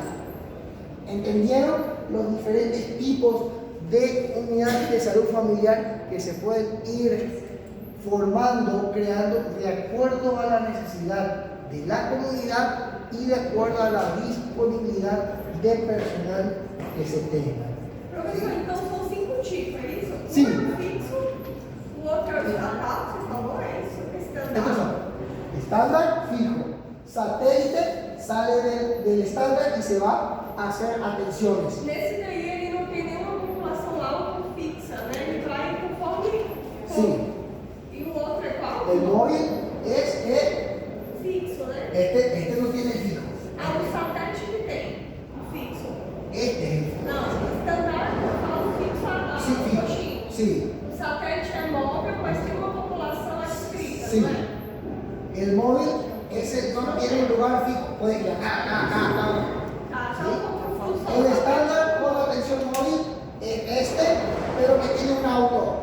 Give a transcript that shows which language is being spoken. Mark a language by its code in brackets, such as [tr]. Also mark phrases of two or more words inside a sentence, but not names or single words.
[es] ¿Entendieron los diferentes tipos de unidades de salud familiar que se pueden ir formando, creando de acuerdo a la necesidad de la comunidad y de acuerdo a la disponibilidad de personal que se tenga? [pt] Professor, então são 5 tipos, é isso? Sim. Um é fixo, o outro é o estatal, você falou, é isso? [es] Estos son estándar fijo, satélite sale del estándar y se va a hacer atenciones. [pt] Nesse daí ele não tem nenhuma população alta fixa, né? Ele vai conforme. [es] Sí. [pt] E o outro é qual? [es] El móvil es [pt] Fixo, né? [es] este no tiene fijo. [pt] Ah, o satélite que tem. O fixo. [es] Este es el fijo. [pt] Não, o standard eu falo fixo [es] Sí, fijo. [pt] roxinho. [es] Sí. [pt] O satélite é móvel, mas tem uma população adscrita, [es] Sí. [pt] não é? [es] El móvil no tiene un lugar fijo. Puede ir acá. [pt] Tá, tá um pouco [es] El estándar con atención móvil es este, pero que tiene una